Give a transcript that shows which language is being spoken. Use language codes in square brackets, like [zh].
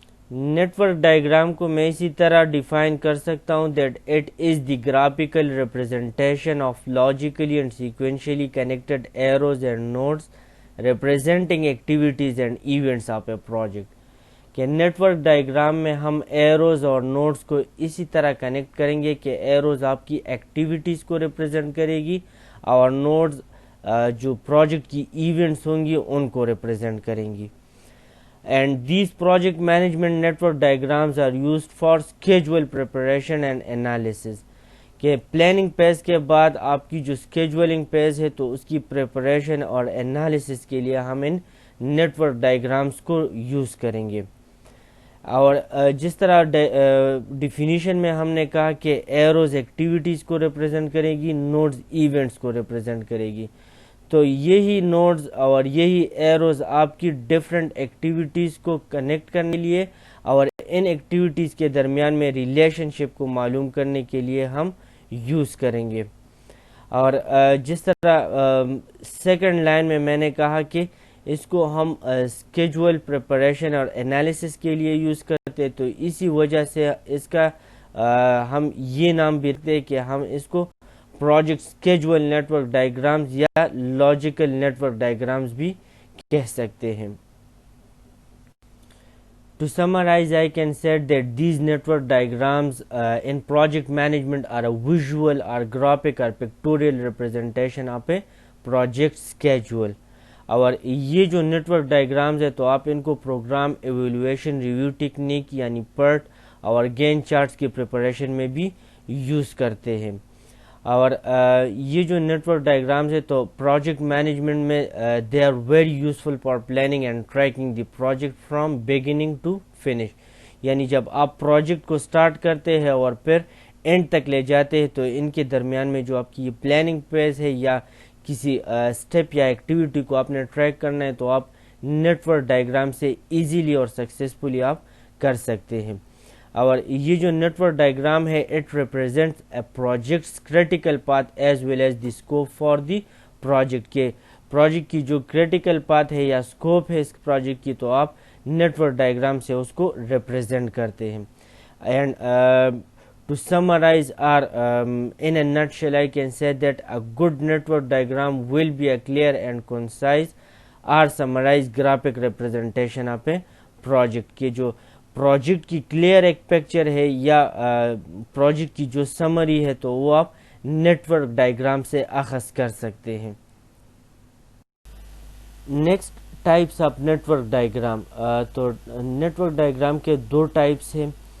[ur] Net work diagram کو میں اسی طرح ڈیفائن کر سکتا ہوں [en] That it is the graphical representation of logically and sequentially connected arrows and nodes representing activities and events of a project. [ur] کہ net work diagram میں ہم ایروز اور نوڈز کو اسی طرح کنیکٹ کریں گے کہ ایروز آپ کی ایکٹیویٹیز کو ریپرزینٹ کرے گی اور نوڈز جو پروجیکٹ کی ایونٹس ہوں گی ان کو ریپرزینٹ کریں گی. [en] And these project management network diagrams are used for schedule preparation and analysis. [ur] کہ پلاننگ پیز کے بعد آپ کی جو اسکیجولنگ پیز ہے تو اس کی پریپریشن اور انالیسس کے لیے ہم ان نیٹ ورک ڈائیگرامس کو یوز کریں گے. اور جس طرح ڈیفینیشن میں ہم نے کہا کہ ایروز ایکٹیویٹیز کو ریپرزینٹ کرے گی, نوڈز ایونٹس کو ریپرزینٹ کرے گی, تو یہی نوڈز اور یہی ایروز آپ کی ڈفرینٹ ایکٹیویٹیز کو کنیکٹ کرنے کے لیے اور ان ایکٹیویٹیز کے درمیان میں ریلیشن شپ کو معلوم کرنے کے لیے ہم یوز کریں گے. اور جس طرح سیکنڈ لائن میں نے کہا کہ اس کو ہم اسکیجول پریپریشن اور انالیسس کے لیے یوز کرتے, تو اسی وجہ سے اس کا ہم یہ نام بھی رکھتے کہ ہم اس کو project schedule net work diagrams یا لاجیکل نیٹ ورک ڈائیگرامز بھی کہہ سکتے ہیں. [en] To summarize, I can say that these network diagrams in project management are a visual or graphic or pictorial representation of a project schedule. [ur] اور یہ جو net work diagrams ہے تو آپ ان کو پروگرام ایویلویشن ریویو ٹیکنیک یعنی PERT اور gain charts کی پریپریشن میں بھی یوز کرتے ہیں. اور یہ جو نیٹ ورک ڈائیگرامز ہے تو پروجیکٹ مینجمنٹ میں [en] They are very useful for planning and tracking the project from beginning to finish. [ur] یعنی جب آپ پروجیکٹ کو سٹارٹ کرتے ہیں اور پھر اینڈ تک لے جاتے ہیں تو ان کے درمیان میں جو آپ کی یہ پلاننگ پیز ہے یا کسی اسٹیپ یا ایکٹیویٹی کو آپ نے ٹریک کرنا ہے تو آپ نیٹ ورک ڈائیگرام سے ایزیلی اور سکسیزفلی آپ کر سکتے ہیں. اور یہ جو نیٹ ورک ڈائیگرام ہے [en] It represents a project's critical path as well as the scope for the project. [ur] کے پروجیکٹ کی جو کریٹیکل پاتھ ہے یا اسکوپ ہے اس پروجیکٹ کی تو آپ نیٹ ورک ڈائیگرام سے اس کو ریپرزینٹ کرتے ہیں. [en] And to summarize or in a nutshell I can say that a good network diagram will be a clear and concise or summarized graphic representation of a project. [ur] کہ جو project کی clear ایک picture ہے یا project کی جو summary ہے تو وہ آپ نیٹ ورک ڈائیگرام سے اخذ کر سکتے ہیں. Next types of net work diagram. تو نیٹ ورک ڈائیگرام کے 2 ٹائپس ہیں.